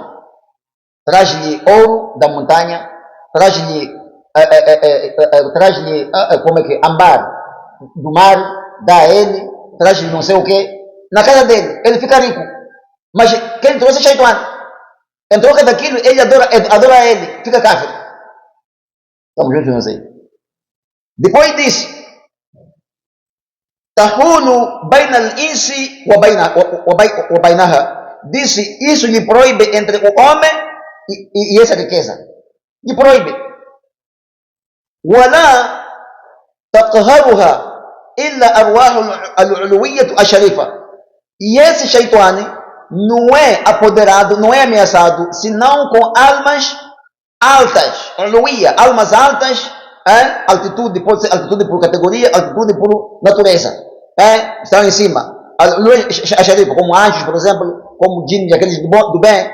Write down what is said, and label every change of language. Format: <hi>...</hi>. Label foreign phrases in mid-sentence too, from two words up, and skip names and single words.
<pt>Traz-lhe ouro da montanha, traz-lhe ambar do mar, dá a ele, traz-lhe não sei o que, na casa dele, ele fica rico. Mas quem trouxe é Shaitan. Em troca daquilo, ele adora ele, fica kafir. Estamos juntos, não sei. Depois diz:</pt> <ar>تحول بين الإنس وبينها.</ar> <pt>Disse: isso lhe proíbe entre o homem e essa riqueza. Lhe proíbe.</pt> <ar>ولا تقهرها إلا أرواح العلوية الشريفة.</ar> <pt>E esse Shaitani não é apoderado, não é ameaçado, senão com almas altas, almas altas, altitude, pode ser altitude por categoria, altitude por natureza, estão em cima, a Sharifa, como anjos, por exemplo, como djinns, aqueles do bem.</pt>